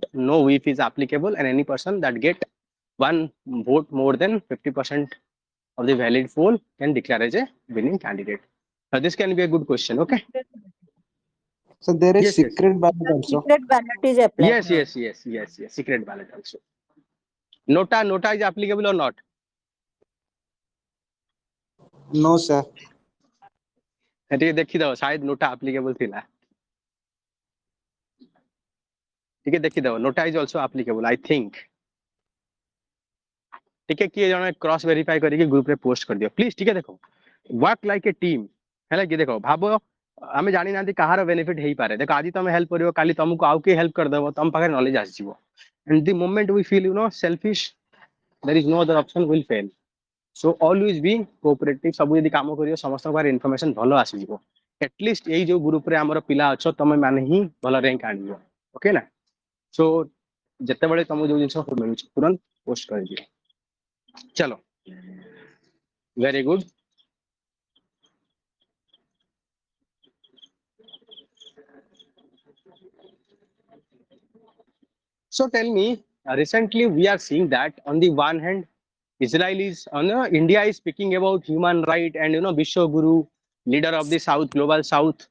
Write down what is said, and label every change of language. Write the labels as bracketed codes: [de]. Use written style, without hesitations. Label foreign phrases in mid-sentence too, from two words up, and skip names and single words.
[en] No whip is applicable, and any person that get one vote more than 50% of the valid poll can declare as a winning candidate. This can be a good question. Okay. So there is Yes, yes, secret ballot The also. secret ballot is applied. yes. Secret ballot also. Nota is applicable or not? No, sir. [or] ଟିକେ ଦେଖିଦବ शायद ନୋଟା applicable ଥିଲା। ଟିକେ ଦେଖିଦବ ନୋଟା [en] is also applicable I think। [or] ଟିକେ କିଏ ଜଣେ [en] cross verify [or] କରିକି ଗ୍ରୁପ ରେ ପୋଷ୍ଟ କରିଦିଅ ପ୍ଲିଜ। ଟିକେ ଦେଖ [en] work like a team [or] ହେଲା କି ଦେଖ ଭାବ ଆମେ ଜାଣି ନାହାନ୍ତି କାହାର ବେନିଫିଟ ହେଇପାରେ। ଦେଖ ଆଜି ତମେ ହେଲ୍ପ କରିବ କାଲି ତମକୁ ଆଉ କିଏ ହେଲ୍ପ କରିଦବ ତମ ପାଖରେ ନଲେଜ ଆସିଯିବ। [en] and the moment we feel selfish there is no other option will fail। so always be cooperative। [or] ସବୁ ଯଦି କାମ କରିବ ସମସ୍ତଙ୍କ ପାଖରେ ଇନଫର୍ମେସନ ଭଲ ଆସିଯିବ। एटलिस्ट ଏଇ ଯୋଉ ଗ୍ରୁପ ରେ ଆମର ପିଲା ଅଛ ତମେ ମାନେ ହିଁ ଭଲ ରାଙ୍କ ଆଣିବ। ଓକେ ନା। ସୋ ଯେତେବେଳେ ତମକୁ ଯୋଉ ଜିନିଷ ମିଳୁଛି ତୁରନ୍ତ ପୋଷ୍ଟ କରିଦିଅ। [en] चलो very good। So tell me, recently we are seeing that on the one hand, Israel is, India is speaking about human right and Vishwa Guru, leader of the South, global South.